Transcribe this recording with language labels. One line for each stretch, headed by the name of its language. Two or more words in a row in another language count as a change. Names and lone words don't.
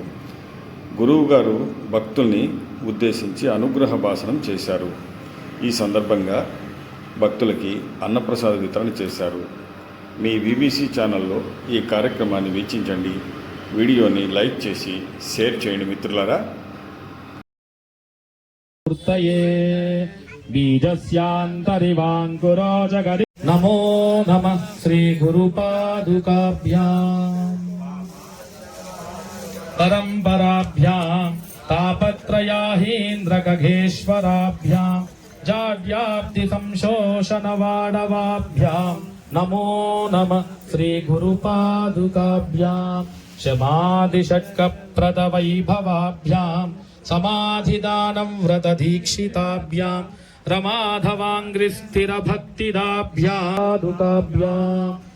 Telugu: గురువుగారు భక్తుల్ని ఉద్దేశించి అనుగ్రహ భాషణం చేశారు. ఈ సందర్భంగా భక్తులకి అన్నప్రసాద వితరణ చేశారు. మీ విబిసి ఛానల్లో ఈ కార్యక్రమాన్ని వీక్షించండి. వీడియోని లైక్ చేసి షేర్ చేయండి మిత్రులారా.
Sanskrit: बीजस्यान्तरिवाङ्कुरो जगदि नमो नमः श्रीगुरुपादुकाभ्याम् परम्पराभ्याम् तापत्रयाहीन्द्रगघेश्वराभ्याम् जाड्याब्धिसंशोषणवाडवाभ्याम् नमो नमः श्रीगुरुपादुकाभ्याम् शमादिषट्कप्रदवैभवाभ्याम् समाधिदानं व्रतदीक्षिताभ्याम् रमाधवाङ्घ्रिस्थिरभक्तिदाभ्याम्